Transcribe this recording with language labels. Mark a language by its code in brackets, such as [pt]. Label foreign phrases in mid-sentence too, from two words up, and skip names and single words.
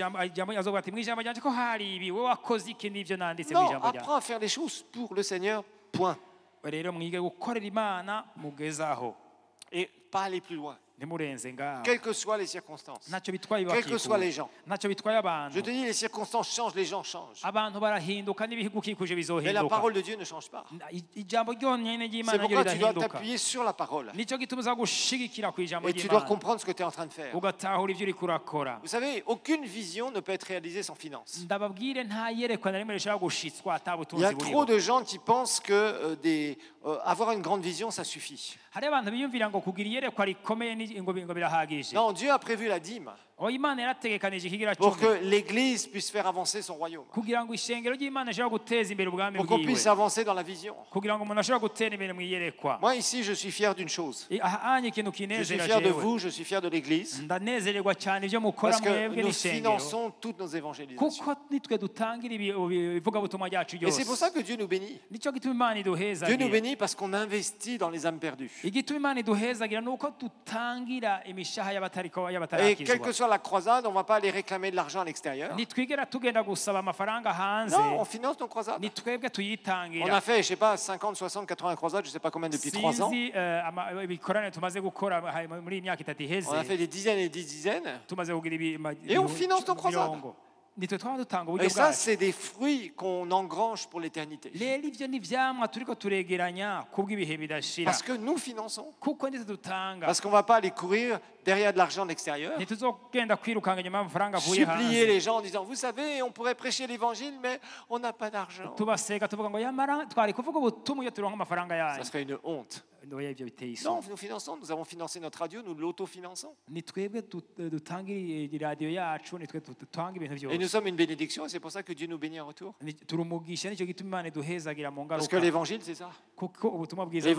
[rn] ijambo azovuga ati mu ijambo ryanje ko hari ibi wowe wakoze iki n'ivyo nanditse mu [fr] Non, [rn] ijambo ryanjye [fr] apprends à faire les choses pour le Seigneur, point. [rn] rero mwige gukorera imana mugezaho [fr] Et pas aller plus loin, [rn] ntimurenze ngaho [fr] quelles que soient les circonstances, [rn] ntacyo bitwaye [fr] quels que soient les [rn] ibibakikuje [fr] gens. [rn] ntacyo bitwaye [fr] Je [rn] abantu [fr] te dis, les circonstances changent, les gens changent. [rn] abantu barahinduka n'ibihigukikuje [fr] Mais la [rn] bizohinduka [fr] parole de Dieu ne change pas. [rn] ijambo ryonyine [fr] C'est [rn] ry'imana ryo [fr] pourquoi tu dois [rn] ridahinduka [fr] t'appuyer sur la parole. [rn] nicyo gituma uza gushigikira ku ijambo [fr] Et tu dois [rn] ry'imana [fr] comprendre ce que tu es en train de faire. [rn] ugatahura ibyo uri kurakora [fr] Vous savez, aucune vision ne peut être réalisée sans finance. [rn] ndababwire nta yerekwa na rimwe rishobora gushitswa ata [fr] Il y [rn] butunzi [fr] a trop [rn] buriho [fr] de gens qui pensent que avoir une grande vision, ça suffit. [rn] hari abantu biyumvira ngo kugira iyerekwa rikomeye ngo birahagije [fr] Non, Dieu a prévu la dîme [rn] oya imana yarategekanije ikigira [fr] pour [rn] cumi [fr] que l'Église puisse faire avancer son royaume, [rn] kugira ngo ishengero ry'imana rishobora guteza imbere ubwami [fr] pour qu'on [rn] bwiwe [fr] puisse avancer dans la vision. [rn] kugira ngo umuntu ashobora gutera imbere mu iyerekwa [fr] Moi, ici, je suis fier d'une chose. [rn] aha anye ikintu [fr] Je suis [rn] kinezera [fr] fier de [rn] jewe [fr] vous, je suis fier de l'Église, [rn] ndanezererwa cyane ibyo mukora [fr] parce que [rn] mwebwe [fr] nous [rn] n'ishengero [fr] finançons toutes nos évangélisations. [rn] kuko nitwe dutangira ivugabutumwa ryacu [fr] Et c'est pour [rn] ryose [fr] ça que Dieu nous bénit. [rn] nicyo gituma imana [fr] Dieu nous [rn] iduhezagira [fr] bénit parce qu'on investit dans les âmes perdues. [rn] igituma imana iduhezagira ni uko dutangira imishaha [fr] Et quelle [rn] y'abatarakizwa [fr] que soit la croisade, on ne va pas aller réclamer de l'argent à l'extérieur. [rn] ntitwigera tugenda gusaba amafaranga hanze [fr] Non, on finance nos croisades. [rn] ni twebwe [fr] On a [rn] tuyitangira [fr] fait, je sais pas, 50, 60, 80 croisades, je sais pas combien depuis 3 ans. [rn] sinzi ibikorane tumaze gukora muri iyi myaka itatu iheze [fr] On a fait des dizaines et des dizaines. [rn] tumaze kugira [fr] Et on finance nos croisades. [rn] mirongo nitwe twaba dutanga uburyo [fr] Et ça, [rn] bwacu [fr] c'est des fruits qu'on engrange pour l'éternité. [rn] rero ibyo ni ibyamwa turiko turegeranya kubw'ibihe bidashira [fr] Parce que nous finançons. [rn] kuko nitwe dutanga [fr] Parce qu'on ne va pas aller courir derrière de l'argent de l'extérieur. [rn] ntituzogenda kwirukanga inyuma y'amafaranga avuye [fr] Supplier [rn] hanze [fr] les gens en disant, vous savez, on pourrait prêcher l'évangile, mais on n'a pas d'argent. [rn] tubaseka tuvuga ngo yamara twari kuvuga ubutumwa iyo turonka amafaranga [fr] Ça [rn] yanyu [fr] serait une honte. [rn] oya ibyo biteye [fr] Non, [rn] isoni [fr] nous finançons, nous avons financé notre radio, nous l'autofinançons. [rn] ni twebwe dutanga iradiyo yacu ni twe dutanga ibintu [fr] Et nous [rn] byose [fr] sommes une bénédiction et c'est pour ça que Dieu nous bénit en retour. [rn] turi umugisha nicyo gituma imana iduhezagira mu [fr] Parce que [rn] ngaruka [fr] l'évangile, c'est ça. [rn] kuko ubutumwa bwiza ni